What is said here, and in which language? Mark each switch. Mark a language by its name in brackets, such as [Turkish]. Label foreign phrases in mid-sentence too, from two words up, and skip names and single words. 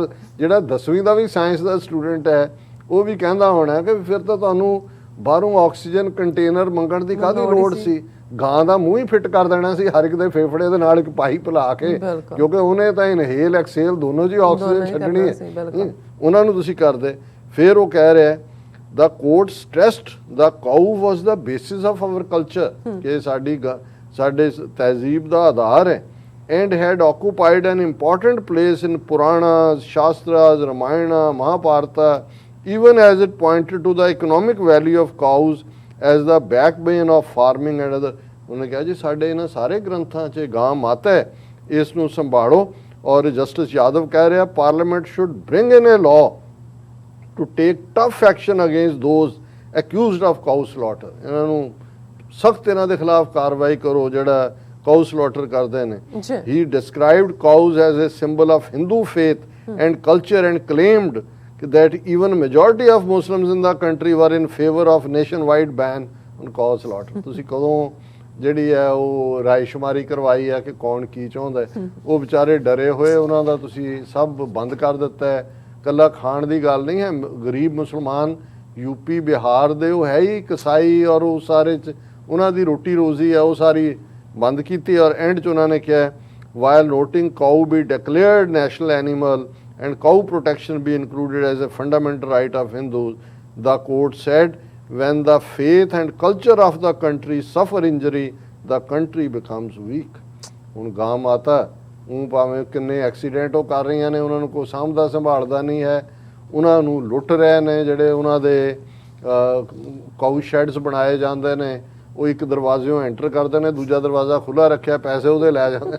[Punjabi] ਜਿਹੜਾ 10ਵੀਂ ਦਾ ਵੀ ਸਾਇੰਸ ਦਾ ਸਟੂਡੈਂਟ ਹੈ ਉਹ ਵੀ ਕਹਿੰਦਾ ਹੋਣਾ ਕਿ ਫਿਰ ਤਾਂ ਤੁਹਾਨੂੰ ਬਾਹਰੋਂ [English] oxygen container [Punjabi] ਮੰਗਣ ਦੀ ਕਾਹਦੀ ਲੋੜ ਸੀ? ਗਾਂ ਦਾ ਮੂੰਹ ਹੀ ਫਿੱਟ ਕਰ ਦੇਣਾ ਸੀ ਹਰ ਇੱਕ ਦੇ ਫੇਫੜੇ ਦੇ ਨਾਲ ਇੱਕ ਪਾਈਪ ਲਾ ਕੇ, ਕਿਉਂਕਿ ਉਹਨੇ ਤਾਂ [English] inhale exhale [Punjabi] ਦੋਨੋਂ ਜੀ ਆਕਸੀਜਨ ਛੱਡਣੀ ਹੈ। ਉਹਨਾਂ ਨੂੰ ਤੁਸੀਂ ਕਰਦੇ। ਫਿਰ ਉਹ ਕਹਿ ਰਿਹਾ [English] the court stressed the cow was the basis of our culture, [Punjabi] ਕਿ ਸਾਡੇ ਤਹਿਜ਼ੀਬ ਦਾ ਆਧਾਰ ਹੈ, [English] and had occupied an important place in Puranas, Shastras, Ramayana, Mahabharata, even as it pointed to the economic value of cows as the backbone of farming and other. [Punjabi] ਉਹਨੇ ਕਿਹਾ ਜੀ ਸਾਡੇ ਇਹਨਾਂ ਸਾਰੇ ਗ੍ਰੰਥਾਂ 'ਚ ਗਾਂ ਮਾਤਾ ਹੈ, ਇਸ ਨੂੰ ਸੰਭਾਲੋ। ਔਰ ਜਸਟਿਸ ਯਾਦਵ ਕਹਿ ਰਿਹਾ [English] parliament should bring in a law to take tough action against those accused of cow slaughter. [Punjabi] ਇਹਨਾਂ ਨੂੰ ਸਖਤ ਇਹਨਾਂ ਦੇ ਖਿਲਾਫ ਕਾਰਵਾਈ ਕਰੋ ਜਿਹੜਾ [English] cow slaughter [Punjabi] ਕਰਦੇ ਨੇ। [English] He described cows as a symbol of Hindu faith and culture and claimed that even majority of Muslims in the country were in favor of nationwide ban on cow slaughter. [Punjabi] ਤੁਸੀਂ ਕਦੋਂ ਜਿਹੜੀ ਹੈ ਉਹ ਰਾਇਸ਼ੁਮਾਰੀ ਕਰਵਾਈ ਹੈ ਕਿ ਕੌਣ ਕੀ ਚਾਹੁੰਦਾ ਹੈ? ਉਹ ਵਿਚਾਰੇ ਡਰੇ ਹੋਏ, ਉਹਨਾਂ ਦਾ ਤੁਸੀਂ ਸਭ ਬੰਦ ਕਰ ਦਿੱਤਾ ਹੈ। ਕੱਲਾ ਖਾਣ ਦੀ ਗੱਲ ਨਹੀਂ ਹੈ, ਗਰੀਬ ਮੁਸਲਮਾਨ ਯੂਪੀ ਬਿਹਾਰ ਦੇ ਉਹ ਹੈ ਹੀ ਕਸਾਈ, ਔਰ ਉਹ ਸਾਰੇ 'ਚ ਉਹਨਾਂ ਦੀ ਰੋਟੀ ਰੋਜ਼ੀ ਹੈ ਉਹ ਸਾਰੀ ਬੰਦ ਕੀਤੀ। ਔਰ ਐਂਡ 'ਚ ਉਹਨਾਂ ਨੇ ਕਿਹਾ [English] while noting cow be declared national animal and cow protection be included as a fundamental right of Hindus, the court said when the faith and culture of the country suffer injury, the country becomes weak. [Punjabi] ਹੁਣ ਗਾਂ ਮਾਤਾ ਉਹ ਭਾਵੇਂ ਕਿੰਨੇ ਐਕਸੀਡੈਂਟ ਉਹ ਕਰ ਰਹੀਆਂ ਨੇ, ਉਹਨਾਂ ਨੂੰ ਕੋਈ ਸਾਂਭਦਾ ਸੰਭਾਲਦਾ ਨਹੀਂ ਹੈ, ਉਹਨਾਂ ਨੂੰ ਲੁੱਟ ਰਹੇ ਨੇ। ਜਿਹੜੇ ਉਹਨਾਂ ਦੇ [English] cow sheds [Punjabi] ਬਣਾਏ ਜਾਂਦੇ ਨੇ ਉਹ ਇੱਕ ਦਰਵਾਜ਼ਿਓਂ ਐਂਟਰ ਕਰਦੇ ਨੇ, ਦੂਜਾ ਦਰਵਾਜ਼ਾ ਖੁੱਲ੍ਹਾ ਰੱਖਿਆ, ਪੈਸੇ ਉਹਦੇ ਲੈ ਜਾਂਦੇ,